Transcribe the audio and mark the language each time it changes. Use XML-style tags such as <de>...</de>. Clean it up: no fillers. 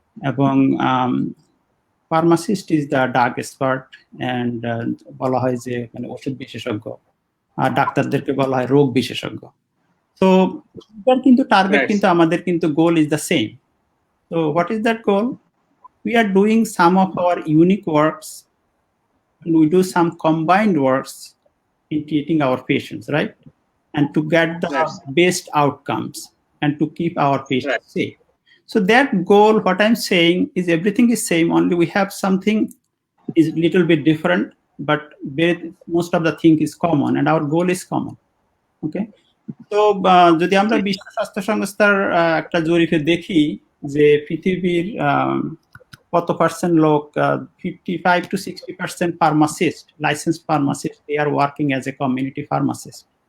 <bn>এবং</bn> <en>pharmacist is the drug expert, and</en> <bn>বলা হয় যে মানে ওষুধ বিশেষজ্ঞ, আর ডাক্তারদেরকে বলা হয় রোগ বিশেষজ্ঞ। তো এটার কিন্তু টার্গেট কিন্তু আমাদের কিন্তু</bn> <en>Goal is the same. So what is that goal? We are doing some of our unique works, and we do some combined works in treating our patients, right? And to get the best outcomes and to keep our patients safe. So that goal, what I'm saying is everything is same, only we have something is little bit different, but most of the thing is common, and our goal is common. Okay?</en> <bn>তো যদি আমরা বিশ্ব স্বাস্থ্য সংস্থার একটা জরিপে দেখি যে পৃথিবীর কত পার্সেন্ট লোক, 55 to 60% pharmacist, licensed pharmacist,</bn> <en>they are working as a community pharmacist.</en>